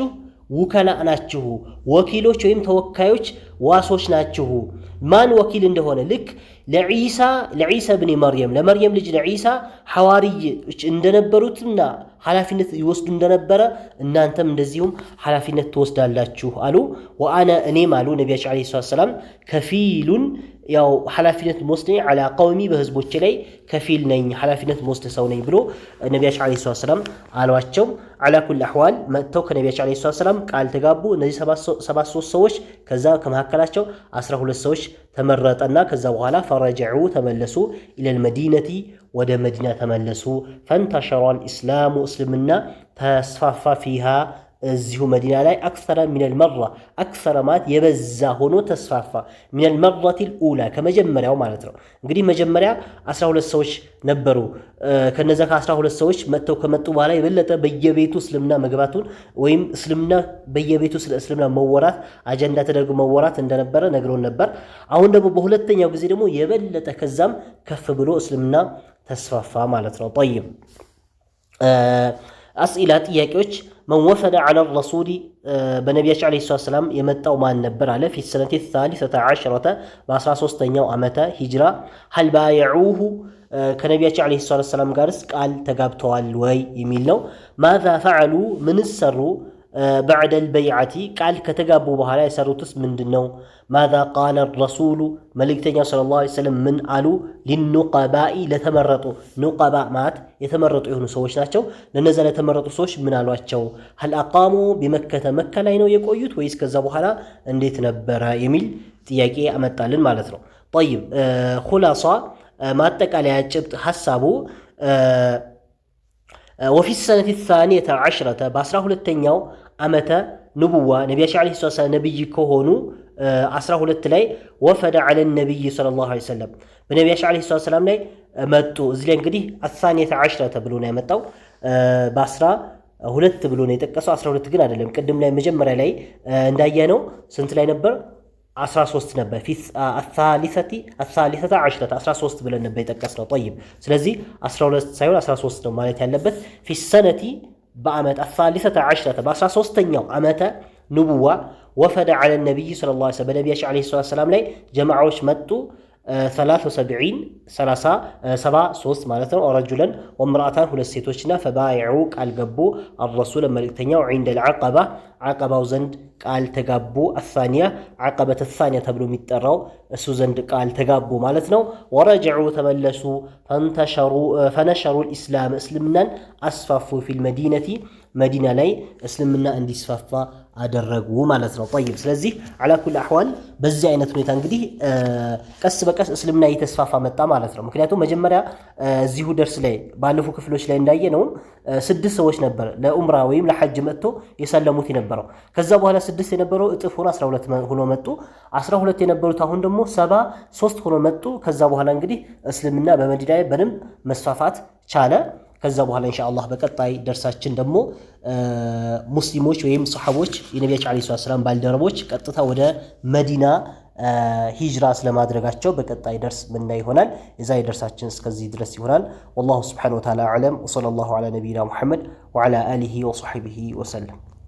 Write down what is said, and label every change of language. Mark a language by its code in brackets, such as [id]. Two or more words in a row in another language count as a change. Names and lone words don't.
[am] ውከላ ናችሁ፣ ወኪሎች ወይም ተወካዮች ዋሶች ናችሁ። ማን ወኪል እንደሆነ ልክ ለዒሳ ብን መርየም ለመርየም ልጅ ለዒሳ ሐዋርዮች እንደነበሩትና ኃላፊነት ይወስዱ እንደነበረ እናንተም እንደዚሁም ኃላፊነት ትወስዳላችሁ አሉ። ወአነ እኔም አሉ ነቢያችን [ar] عليه السلام [am] ከፊሉን ያው ኃላፊነት ወስደኝ [ar] على قومي [am] በህዝቦቼ ላይ ከፊል ነኝ ኃላፊነት ወስደ ሰው ነኝ ብሎ ነቢያችን [ar] عليه السلام [am] አሏቸው። [ar] على كل احوال [am] መጥተው ከነቢያችን [ar] عليه السلام [am] ቃል ተጋቡ። እነዚህ 73 ሰዎች ከዛ ከመካከላቸው 12 ሰዎች ተመረጠና ከዛ በኋላ فرجعوا ተመለሱ [ar] الى المدينه [am] ወደ መዲና ተመለሱ። [ar] فانتشر الاسلام [am] እስልምና ተስፋፋ فيها እዚሁ መዲና ላይ አክሰረ [ar] من المرة [am] አክሰረ ማለት የበዛ ሆኖ ተስፋፋ [ar] من المرة الأولى [am] ከመጀመሪያው ማለት ነው። እንግዲህ መጀመሪያ 12 ሰዎች ነበሩ። ከነዛ ከ12 ሰዎች መጥተው ከመጡ በኋላ የበለጠ በየቤቱ እስልምና መግባቱን ወይም እስልምና በየቤቱ ስለ እስልምና መወራት አጀንዳ ተደርጎ መወራት እንደነበረ ነግሮን ነበር። አሁን ደግሞ በሁለተኛው ጊዜ ደግሞ የበለጠ ከዛም ከፍ ብሎ እስልምና ተስፋፋ ማለት ነው። طيب አስኢላ ጥያቄዎች [ar] من وفد على الرسول [am] በነቢያችን [ar] عليه السلام [am] የመጣው ማን ነበር አለ [ar] في السنة الثالثة عشرة [am] በ13ኛው ዓመተ ሂጅራ [ar] هل بايعوه [am] ከነቢያችን [ar] عليه السلام [am] ጋርስ ቃል ተጋብተዋል ወይ የሚል ነው። [ar] ماذا فعلوا [am] ምን ሰሩ [ar] بعد البيعة [am] ቃል ከተጋቡ በኋላ የሰሩትስ ምንድነው? [ar] ماذا قال الرسول መልእክተኛው صلى الله عليه وسلم [am] ምን አሉ? للنقباء ለተመረጡ ኑቀባ ማለት የተመረጡ የሆኑ ሰዎች ናቸው። ለነዛ ለተመረጡ ሰዎች ምን አሏቸው? [ar] هل اقاموا بمكة [am] መካ ላይ ነው የቆዩት ወይስ ከዛ በኋላ እንዴት ነበረ የሚል ጥያቄ አመጣልን ማለት ነው። [ar] طيب خلاصة [am] ማጠቃለያ ጭብጥ ሐሳቡ [ar] وفي السنة الثانية عشرة [am] በ12ኛው ዓመተ ንቡዋ ነቢያችን [ar] عليه السلام [am] ነብይ ከሆኑ 12 ላይ [ar] وفد على النبي صلى الله عليه وسلم [am] በነቢያችን [ar] عليه السلام [am] ላይ መጡ። እዚህ ላይ እንግዲህ [ar] الثانية عشرة [am] ተብሎ ነው የመጣው በ12 ብሎ ነው የጠቀሰው 12 ግን አይደለም። ቅድም ላይ መጀመሪያ ላይ እንዳየነው ስንት ላይ ነበር? 13 ነበር። [ar] في الثالثة عشرة [am] 13 ብለን ነበር የጠቀስነው። طيب ስለዚህ 12 ሳይሆን 13 ነው ማለት ያለበት። [ar] في السنة [am] በዓመት [ar] الثالثة عشرة [am] በ13ኛው ዓመተ ንቡዋ [ar] وفد على النبي صلى الله عليه وسلم [am] በነቢያችን [ar] عليه السلام [am] ላይ ጀማዓዎች መጡ 73 ማለት ነው። [ar] رجلان وامرأتان [am] ሁለት ሴቶችና ፈባይዑ ቃል ገቡ الرسول መልእክተኛው [ar] عند العقبة [am] ዓቀባው ዘንድ ቃል ተጋቡ። الثانية ዓቀበተ الثانية ተብሎ የሚጠራው እሱ ዘንድ ቃል ተጋቡ ማለት ነው። ወረጀዑ ተመለሱ [ar] فنشروا الإسلام [am] እስልምናን አስፋፉ [ar] في المدينة [am] መዲና ላይ እስልምና እንዲስፋፋ አደረጉ ማለት ነው። طيب ስለዚህ [ar] على كل احوال [am] በዚህ አይነት ሁኔታ እንግዲህ ቀስ በቀስ እስልምና እየተስፋፋ መጣ ማለት ነው። ምክንያቱም መጀመሪያ እዚሁ ደርስ ላይ ባለፉ ክፍሎች ላይ እንዳየነው 6 ሰዎች ነበር ለኡምራ ወይም ለሐጅ መጥቶ የሰለሙት የነበረው። ከዛ በኋላ 6 የነበረው እጥፍ ሆኖ 12 ሆኖ መጡ። 12 የነበሩት አሁን ደግሞ 73 ሆኖ መጡ። ከዛ በኋላ እንግዲህ እስልምና በመዲና ላይ በደንብ መስፋፋት ቻለ። ከዛ በኋላ ኢንሻአላህ በቀጣይ ደርሳችን ደግሞ ሙስሊሞች ወይም ሱሐቦች የነቢያችን [ar] عليه السلام [am] ባልደረቦች ቀጥታ ወደ መዲና ሂጅራ ስለማድረጋቸው በቀጣይ ደርስ ምን ይሆናል። የዛሬ ደርሳችን እስከዚህ ድረስ ይሆናል። [ar] والله سبحانه وتعالى اعلم وصلى الله على نبينا محمد وعلى اله وصحبه وسلم